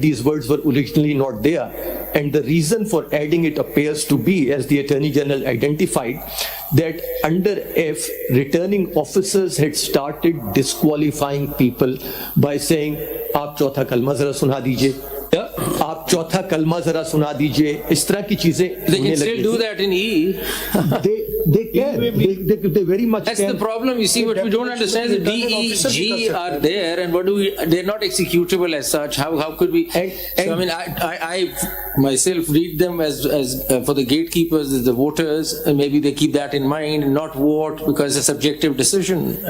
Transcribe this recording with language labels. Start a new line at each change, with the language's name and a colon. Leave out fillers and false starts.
English: These words were originally not there. And the reason for adding it appears to be, as the Attorney General identified, that under F, returning officers had started disqualifying people by saying,
Hindi: "Aap chautha kalma zara suna dijiye." आप चौथा कलमा जरा सुना दीजिए. इस तरह की चीजें
English: They can still do that in E. They can. They very much That's can. the problem, you see. What we don't understand is the D, E, G are there, and they're not executable as such. How could we? So, I mean, I myself read them as for the gatekeepers, as the voters, and maybe they keep that in mind, not vote because it's a subjective decision.